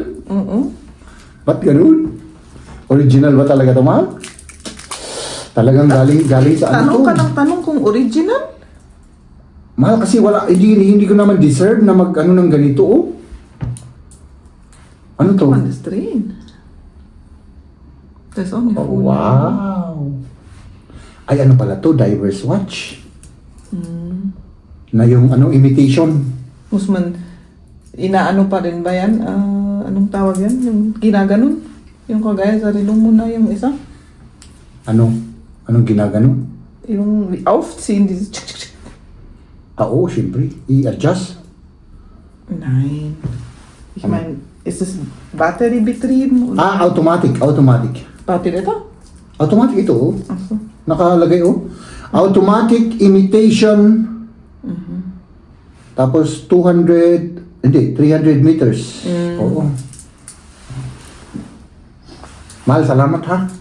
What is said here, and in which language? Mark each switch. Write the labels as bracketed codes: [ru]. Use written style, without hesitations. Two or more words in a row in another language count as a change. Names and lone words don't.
[tl] Oo. Ba't ganun? Original ba talaga ito, mahal? Talagang galing sa ano Tanong to? ka ng tanong kung original? Mahal, kasi hindi ko naman deserve na mag-ano ng ganito, Ano to? [en] On the screen. That's on your phone. [tl] Wow! Ay, ano pala to? [en] Diver's watch. [tl] Na yung imitation. Musman, inaano pa rin ba yan? Anong tawag yan? Yung ginaganon? Yung kagaya sa relo mo na yung isa? Anong ginagano? [de] Yung aufziehen, dieses [tl] Oo, syempre. I-adjust. [de] Nein. Ich meine, ist es battery betrieben? [tl] Automatic. Battery ito? Automatic ito, [de] Achso. [tl] Nakalagay, [en] Automatic imitation. [tl] Tapos 300 meters. Oo. Mahal, salamat, ha?